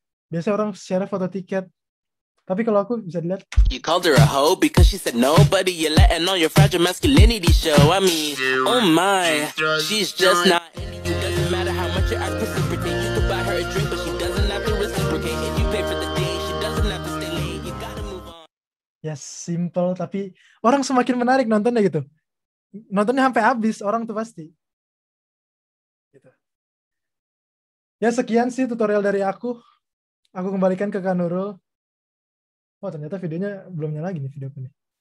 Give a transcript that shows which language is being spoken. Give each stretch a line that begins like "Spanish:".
Indonesian: Biasanya orang share foto tiket. Tapi kalau aku bisa dilihat.
English: You called her a hoe because she said nobody. You're letting all your fragile masculinity show. I mean, oh my, she's just not into you. Doesn't matter how much your eyes precipitate. You could buy her a drink, but she doesn't have to reciprocate. If you pay for the day, she doesn't have to stay late. You gotta move on.
Indonesian: Ya simple, tapi orang semakin menarik nontonnya gitu. Nontonnya sampai habis orang tuh pasti. Gitu. Ya sekian sih tutorial dari aku. Aku kembalikan ke Kak Nurul. Oh ternyata videonya belum nyala lagi nih videoku nih.